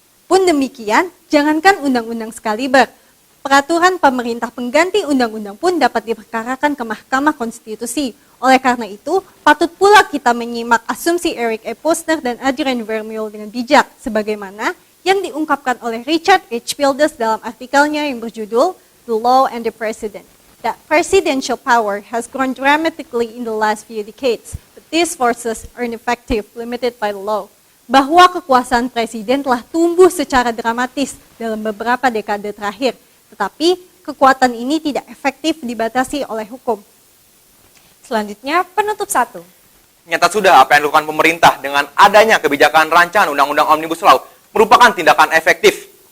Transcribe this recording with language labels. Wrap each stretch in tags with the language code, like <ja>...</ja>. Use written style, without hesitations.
<id>Pun demikian, jangankan undang-undang sekaliber, peraturan pemerintah pengganti undang-undang pun dapat diperkarakan ke Mahkamah Konstitusi. Oleh karena itu, patut pula kita menyimak asumsi Eric A. Posner dan Adrian Vermeule dengan bijak, sebagaimana yang diungkapkan oleh Richard H. Pildes dalam artikelnya yang berjudul The Law and the President.</id> <en>That presidential power has grown dramatically in the last few decades, but these forces are ineffective, limited by the law.</en> <id>Bahwa kekuasaan presiden telah tumbuh secara dramatis dalam beberapa dekade terakhir, tetapi kekuatan ini tidak efektif dibatasi oleh hukum. Selanjutnya, penutup 1. Nyata sudah apa yang dilakukan pemerintah dengan adanya kebijakan rancangan Undang-Undang Omnibus Law merupakan tindakan efektif.</id>